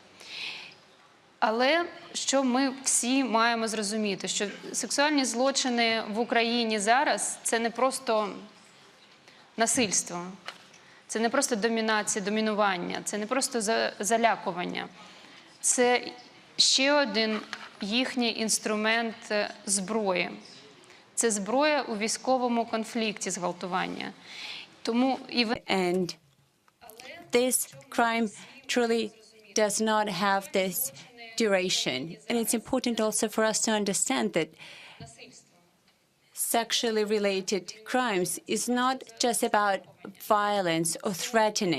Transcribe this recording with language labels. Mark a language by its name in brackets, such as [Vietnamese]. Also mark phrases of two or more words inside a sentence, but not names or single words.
[Ukrainian] Але що ми всі маємо зрозуміти, що сексуальні злочини в Україні зараз – це не просто насильство, це не просто домінація, домінування, це не просто залякування. Це ще один їхній інструмент зброї. Це зброя у військовому конфлікті зґвалтування. [English] And this crime truly does not have this duration. And it's important also for us to understand that sexually related crimes is not just about violence or threatening.